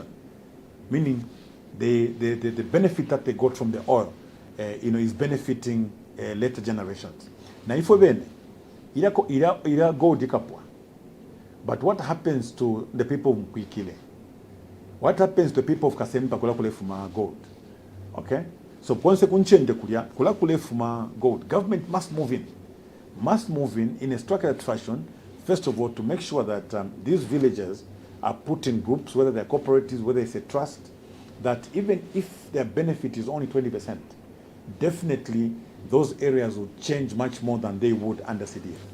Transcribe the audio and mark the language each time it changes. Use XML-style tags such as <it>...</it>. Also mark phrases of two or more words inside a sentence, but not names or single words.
<en>Meaning, the benefit that they got from the oil, is benefiting later generations. Now, if we</en> <bem>ila gold ikapwa,</bem> <en>but what happens to the people of Mkwikile? What happens to the people of Kasemba</en> <bem>kula kule fuma gold?</bem> <en>Okay, so once</en> <bem>kunchende kula kule fuma gold,</bem> <en>government must move in a structured fashion. First of all, to make sure that these villages are put in groups, whether they're cooperatives, whether it's a trust, that even if their benefit is only 20%, definitely those areas will change much more than they would under CDF.</en>